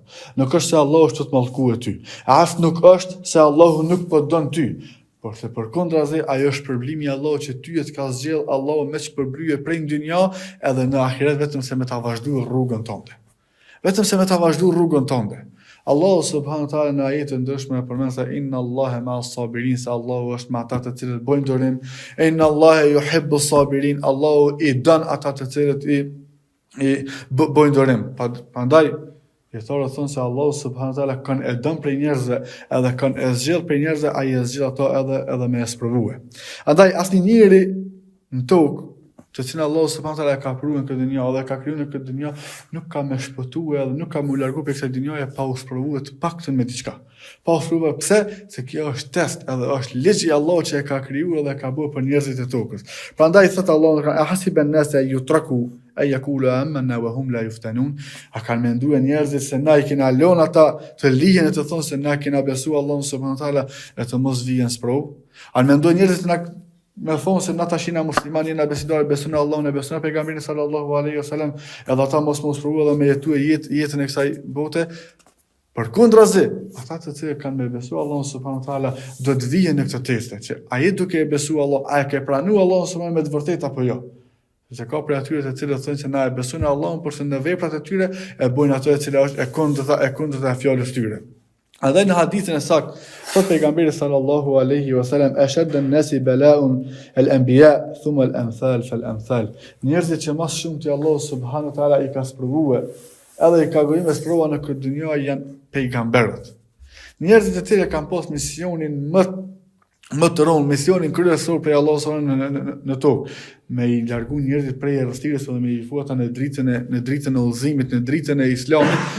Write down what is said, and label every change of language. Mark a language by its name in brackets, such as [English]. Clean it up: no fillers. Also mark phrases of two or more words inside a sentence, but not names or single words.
[Albanian] Nuk është se Allahu është të mallkuar ty. As nuk është se Allahu nuk po don ty. Por se përkundrazi ajo është problemi I Allahut që ty të ka zgjedhur Allahu me shpërblyje prej dynjë edhe në ahiret vetëm se me ta vazhduar rrugën tënde. Vetëm se me ta vazhduar rrugën tënde. Allahu [Arabic] سبحانه وتعالى [Albanian] në ajete ndryshme përmend se [Arabic] إن الله مع الصابرين, [Albanian] se Allahu është me ata të cilët bojnë durim. [Arabic] إن الله يحب الصابرين, [Albanian] Allahu I don ata të cilët I bojnë durim. Prandaj dietarët thonë se Allahu [Arabic] سبحانه وتعالى [Albanian] kanë e don prej njerëzve, edhe kanë e zgjedh prej njerëzve, ai e zgjedh ato edhe me sprovue. Andaj asnjë njeri në tokë të cilën Allahu [Arabic] سبحانه وتعالى [Albanian] ka krijuar në këtë dynjë dhe ka krijuar në këtë dynjë, nuk ka më shpëtuar edhe nuk ka më larguar prej kësaj dynjaje pa u sprovuar të paktën me diçka. Pa u sprovuar pse? Se kjo është test edhe është ligji I Allahut që e ka krijuar dhe ka bërë për njerëzit e tokës. Prandaj thot Allahu [Arabic] أحسب الناس أن يتركوا أن يقولوا آمنا وهم لا يفتنون. [Albanian] A kanë menduar njerëzit se na I kena lënë ata të lihen e të thonë se na kena besuar Allahun [Arabic] سبحانه وتعالى [Albanian] e të mos vijnë sprovë? A mendojnë njerëzit na me thonë se na tashina muslimani na besimtarë besojnë Allahun e besojnë pejgamberin [Arabic] صلى الله عليه وسلم, [Albanian] edhe ata mos provojnë dhe me jetuar jetën e kësaj bote. Përkundrazi, ata të cilët kanë me besuar Allahun [Arabic] سبحانه وتعالى [Albanian] do të vijnë në këtë teste, që ai duke e besuar Allah, a e ke pranuar Allahun subhanahu me të vërtetë apo jo? Se ka për atyre të cilët thonë se na e besojnë Allahun, por se në veprat e tyre e bojnë ato e cila është e kundërta e fjalës tyre. Edhe në hadithin e saktë, thot pejgamberi [Arabic] صلى الله عليه وسلم, أشد الناس بلاء الأنبياء ثم الأمثل فالأمثل. [Albanian] Njerëzit që më shumë te Allahu [Arabic] سبحانه وتعالى [Albanian] I ka sprovuar, edhe I ka gojë me sprova në këtë dynjë janë pejgamberët. Njerëzit të cilët kanë pas misionin më të rëndë, misionin kryesor prej Allahut subhanahu në tokë, me I largu njerëzit prej errësirës dhe me I fuata në dritën e udhëzimit, në dritën e Islamit.